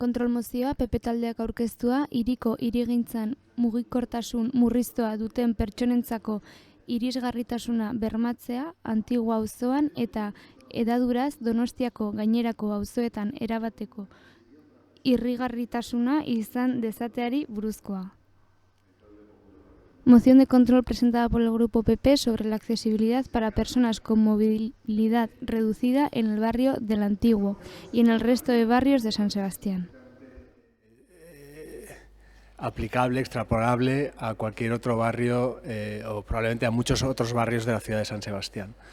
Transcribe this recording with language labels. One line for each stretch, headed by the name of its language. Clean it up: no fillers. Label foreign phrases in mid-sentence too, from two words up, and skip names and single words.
Basque: kontrol mozioa PP taldeak aurkeztua, hiriko hirigintzan mugikortasun murriztua duten pertsonentzako irisgarritasuna bermatzea Antigua auzoan eta hedaduraz Donostiako gainerako auzoetan erabateko irrigarritasuna izan dezateari buruzkoa.
Spanish: Moción de control presentada por el Grupo PP sobre la accesibilidad para personas con movilidad reducida en el barrio del Antiguo y en el resto de barrios de San Sebastián. Aplicable, extrapolable a cualquier otro barrio o probablemente a muchos otros barrios de la ciudad de San Sebastián.